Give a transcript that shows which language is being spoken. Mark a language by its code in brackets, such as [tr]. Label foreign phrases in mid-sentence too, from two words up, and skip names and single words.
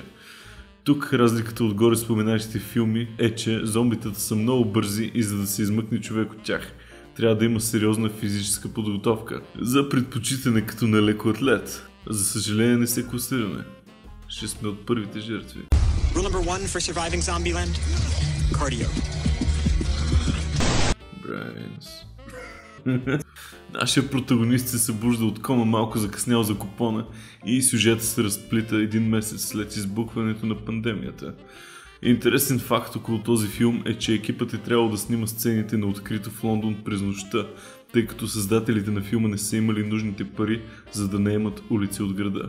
[bg] Тук разликата от горе споменатите филми е, че зомбитата са много бързи и за да се измъкне човек от тях, трябва да има сериозна физическа подготовка. За предпочитане като на лекоатлет. За съжаление не се класираме. Ще сме от първите жертви. [en] Rule number 1 for surviving Zombieland: cardio. Brains. [bg] Нашия протагонист се събужда от кома малко закъснял за купона и сюжетът се разплита един месец след избухването на пандемията. Интересен факт около този филм е, че екипът е трябвало да снима сцените на открито в Лондон през нощта, тъй като създателите на филма не са имали нужните пари, за да наемат улици от града.